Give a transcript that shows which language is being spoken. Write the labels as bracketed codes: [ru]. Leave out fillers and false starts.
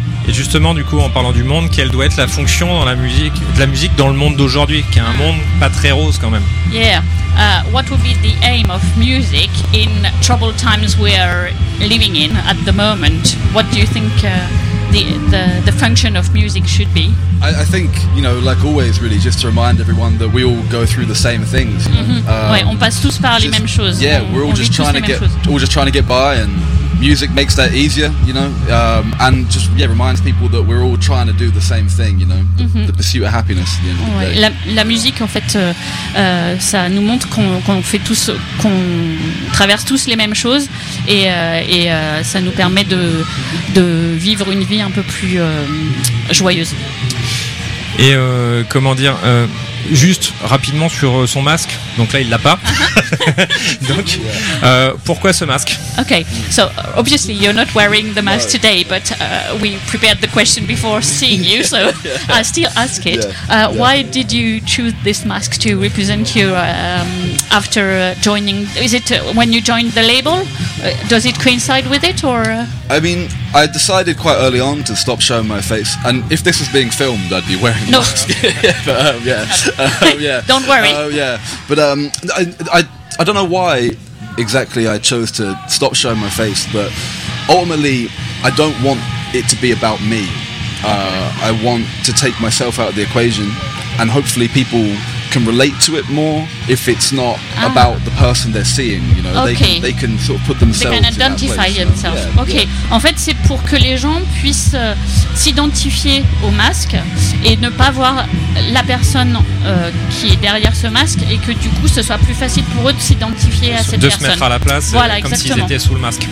[fr] Et justement, du coup, en parlant du monde, quelle doit être la fonction dans la musique, de la musique dans le monde d'aujourd'hui, qui est un monde pas très rose quand même. [en] Yeah, what would be the aim of music in troubled times we are living in at the moment? What do you think the function of music should be? I think, you know, like always, really, just to remind everyone that we all go through the same things. [fr] Ouais, on passe tous par les mêmes choses. [en] Yeah, we're all just trying to get, by and. Music makes that easier, you know, and just reminds people that we're all trying to do the same thing, you know, the pursuit of happiness. At the end of the day. [fr] La musique, en fait, ça nous montre qu'on traverse tous les mêmes choses et ça nous permet de vivre une vie un peu plus joyeuse. Et comment dire, juste rapidement sur son masque. Donc là, il l'a pas. Donc, pourquoi ce masque? [en] Okay, so obviously you're not wearing the mask today, but we prepared the question before seeing you, so I still ask it. Why did you choose this mask to represent you after joining? Is it when you joined the label? Does it coincide with it, or? I mean, I decided quite early on to stop showing my face, and if this was being filmed, I'd be wearing a mask. Don't worry. I don't know why exactly I chose to stop showing my face, but ultimately, I don't want it to be about me. I want to take myself out of the equation, and hopefully people can relate to it more if it's not about the person they're seeing, you know. They can sort of put themselves they can identify in that place, themselves. You know? [fr] En fait, c'est pour que les gens puissent s'identifier au masque et ne pas voir la personne qui est derrière ce masque et que du coup ce soit plus facile pour eux de s'identifier à cette personne. De se mettre à la place, voilà, comme s'ils étaient sous le masque.